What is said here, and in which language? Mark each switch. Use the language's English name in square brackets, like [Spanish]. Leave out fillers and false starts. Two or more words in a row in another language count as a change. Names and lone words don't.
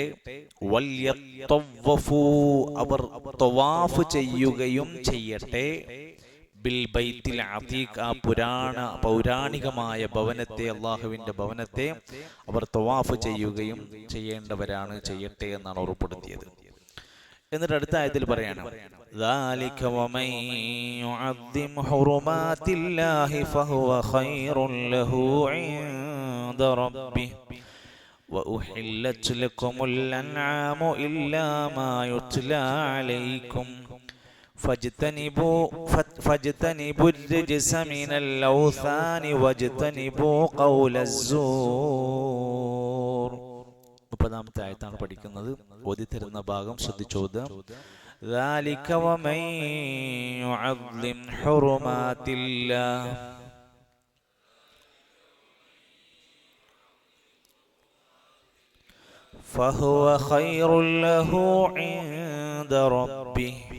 [Malayalam] വൽയത്തവഫു, അവർ തവാഫ് ചെയ്യുകയും ചെയ്യട്ടെ. [Arabic] بالبيت العتيق, [Malayalam] ആ പൗരാണികമായ ഭവനത്തെ, അള്ളാഹുവിന്റെ ഭവനത്തെ അവർ തവാഫ് ചെയ്യുകയും ചെയ്യേണ്ടവരാണ്, ചെയ്യട്ടെ എന്നാണ് ഉറപ്പെടുത്തിയത്. എന്നിട്ട് അടുത്ത ആയത്തിൽ പറയാണ്, [Arabic] ذَلِكَ وَمَن يُعَظِّمْ حُرُمَاتِ اللَّهِ فَهُوَ خَيْرٌ لَهُ عِندَ رَبِّهِ وَأُحِلَّتْ لَكُمُ الْأَنْعَامُ إِلَّا مَا يُتْلَى عَلَيْكُمْ فاجتنبوا الرجس من الأوثان واجتنبوا قول الزور. [Malayalam] 30-ാമത്തെ ആയത്താണ് പഠിക്കുന്നത്. ഓതി തരുന്ന ഭാഗം ശ്രദ്ധിച്ചോദാം. [Arabic] ذَلِكَ وَمَن يُعَظِّمْ حُرُمَاتِ اللَّهِ فهو خير له عند ربه